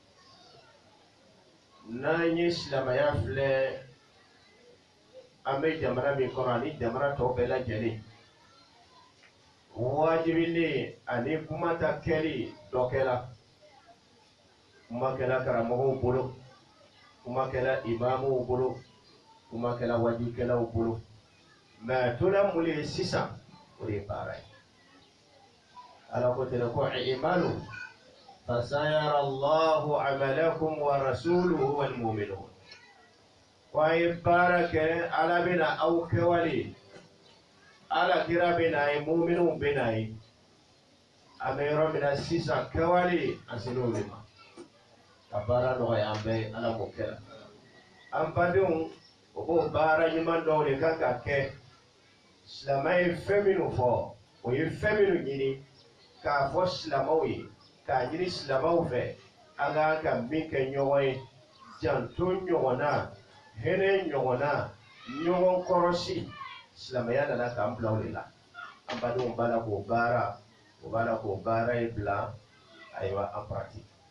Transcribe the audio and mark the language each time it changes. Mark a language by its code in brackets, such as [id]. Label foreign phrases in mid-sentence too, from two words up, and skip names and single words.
[bm] n'an ye silamɛya filɛ an bɛ jamana min kɔnɔ ani jamana tɔw bɛɛ lajɛlen wajibilen ani kuma ta kɛli dɔ kɛla kuma kɛla karamɔgɔw bolo kuma kɛla imamuw bolo kuma kɛla wajibikɛlaw bolo mɛ tola mun ye sisan o de ye baara ye ala ko ten ko [ar] اعملوا فسيرى الله عملكم ورسوله والمؤمنون [bm] ko a ye baara kɛ ala bɛna aw kɛwale ala kira bɛna ye mu'minunw bɛna ye an bɛ yɔrɔ min na sisan kɛwale an ser'o de ma ka baara nɔgɔya an bɛɛ ala k'o kɛra an badenw o b'o baara ɲuman dɔw de kan ka kɛ silamɛ ye fɛn minnu fɔ o ye fɛn minnu ɲini k'a fɔ silamɛw ye k'a ɲini silamɛw fɛ an ka ka min kɛ ɲɔgɔn ye janto ɲɔgɔn na hinɛ ɲɔgɔn na ɲɔgɔn kɔrɔsi silamɛya nana k'an bila o de la an badenw b'a la k'o baara o b'a la k'o baara ye bila ayiwa [fr] en pratique.